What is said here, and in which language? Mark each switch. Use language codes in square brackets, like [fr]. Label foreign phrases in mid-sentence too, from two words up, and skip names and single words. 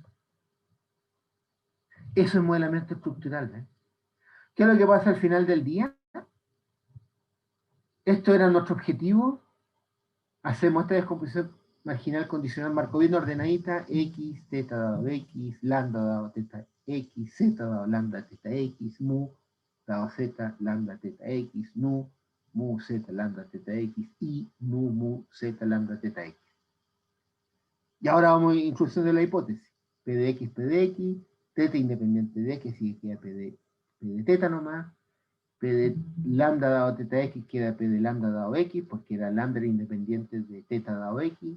[es] Eso es modelamiento estructural, ¿eh? ¿Qué es lo que pasa al final del día? Esto era nuestro objetivo. Hacemos esta descomposición marginal condicional marcoviana ordenadita, x, teta dado x, lambda dado teta x, z dado lambda teta x, mu dado z, lambda teta x, nu, mu z, lambda teta x, y nu, mu z, lambda teta x. Y ahora vamos a introducción de la hipótesis. P de x, teta independiente de x, y queda P de teta nomás. P de lambda dado teta x queda P de lambda dado x, porque era lambda independiente de teta dado x.